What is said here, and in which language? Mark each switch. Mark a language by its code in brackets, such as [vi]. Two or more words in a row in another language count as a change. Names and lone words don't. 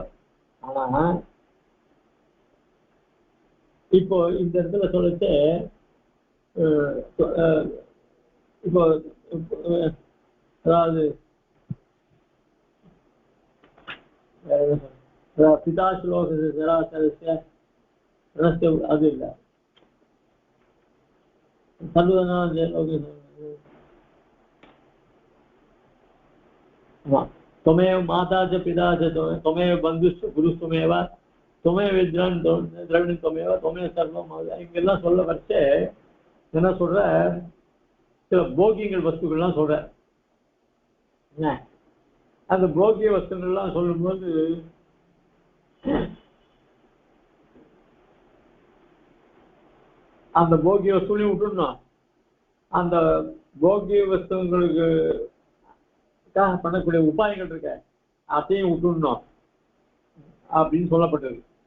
[ta] ஆனா இப்போ இந்த இடத்துல சொல்லிட்டு இப்போ அதாவது பிதா ஸ்லோக அது இல்லை [sa] त्वमेव माता च पिता च त्वमेव बन्धुश्च गुरुस्त्वमेव त्वमेव द्रविणी त्वमेव त्वमेव सर्वம். [ta] இங்கெல்லாம் சொல்ல வச்சு என்ன சொல்ற, சில போகியங்கள் வஸ்துக்கள்லாம் சொல்ற. அந்த போகிய வஸ்துக்கள்லாம் சொல்லும்போது அந்த போகிய வஸ்துலையும் விட்டுடணும், அந்த போகிய வஸ்துங்களுக்கு பண்ணக்கூடிய உபாயங்கள் இருக்க அதையும் விட்டுடணும் அப்படின்னு சொல்லப்பட்டது.